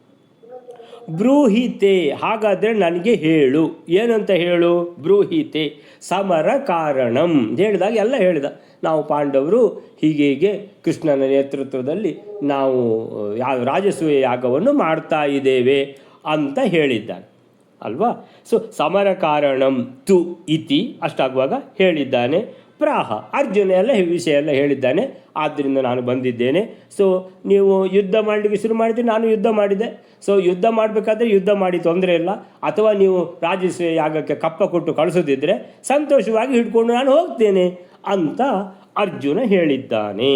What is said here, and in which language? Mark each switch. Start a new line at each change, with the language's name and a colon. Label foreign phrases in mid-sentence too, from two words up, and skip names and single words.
Kannada: ಬ್ರೂಹಿತೆ ಹಾಗಾದರೆ ನನಗೆ ಹೇಳು, ಏನಂತ ಹೇಳು?
Sanskrit: ಬ್ರೂಹಿತೆ ಸಮರ ಕಾರಣಂ
Kannada: ಹೇಳಿದಾಗ ಎಲ್ಲ ಹೇಳಿದ. ನಾವು ಪಾಂಡವರು ಹೀಗೆ ಕೃಷ್ಣನ ನೇತೃತ್ವದಲ್ಲಿ ನಾವು ರಾಜಸೂಯ ಯಾಗವನ್ನು ಮಾಡ್ತಾ ಇದ್ದೇವೆ ಅಂತ ಹೇಳಿದ್ದಾನೆ ಅಲ್ವಾ.
Sanskrit: ಸೊ ಸಮರ ಕಾರಣಂ ತು ಇತಿ
Kannada: ಅಷ್ಟಾಗುವಾಗ ಹೇಳಿದ್ದಾನೆ. ಪ್ರಾಹ ಅರ್ಜುನ ಎಲ್ಲ ವಿಷಯ ಎಲ್ಲ ಹೇಳಿದ್ದಾನೆ. ಆದ್ದರಿಂದ ನಾನು ಬಂದಿದ್ದೇನೆ. ಸೊ ನೀವು ಯುದ್ಧ ಮಾಡಲಿಕ್ಕೆ ಶುರು ಮಾಡಿದರೆ ನಾನು ಯುದ್ಧ ಮಾಡಿದೆ. ಸೊ ಯುದ್ಧ ಮಾಡಬೇಕಾದ್ರೆ ಯುದ್ಧ ಮಾಡಿ ತೊಂದರೆ ಇಲ್ಲ, ಅಥವಾ ನೀವು ರಾಜಸೂಯ ಯಾಗಕ್ಕೆ ಕಪ್ಪ ಕೊಟ್ಟು ಕಳಿಸೋದಿದ್ರೆ ಸಂತೋಷವಾಗಿ ಹಿಡ್ಕೊಂಡು ನಾನು ಹೋಗ್ತೇನೆ ಅಂತ ಅರ್ಜುನ ಹೇಳಿದ್ದಾನೆ.